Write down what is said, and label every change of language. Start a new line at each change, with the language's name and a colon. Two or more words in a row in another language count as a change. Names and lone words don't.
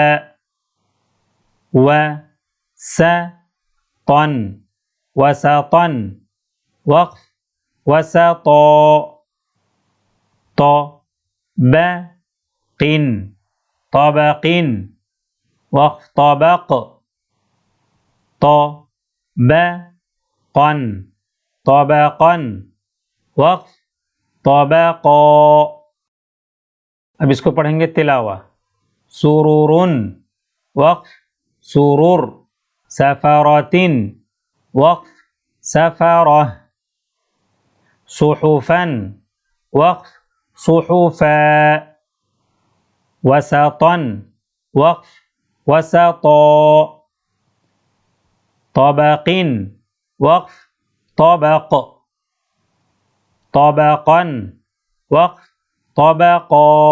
Arabic: و س طن، وسطن وقف وسطا، ط ب قن، طبقن وقف طبق، ط ب قن، طبقن وقف طبقا.
Hindi: अब इसको पढ़ेंगे तिलावा।
Arabic: سررٌ وقف سرر، سفرةٍ وقف سفره، صحفًا وقف صحفا، وسطًا وقف وسطا، طبقٍ وقف طبق، طبقًا وقف طبقا.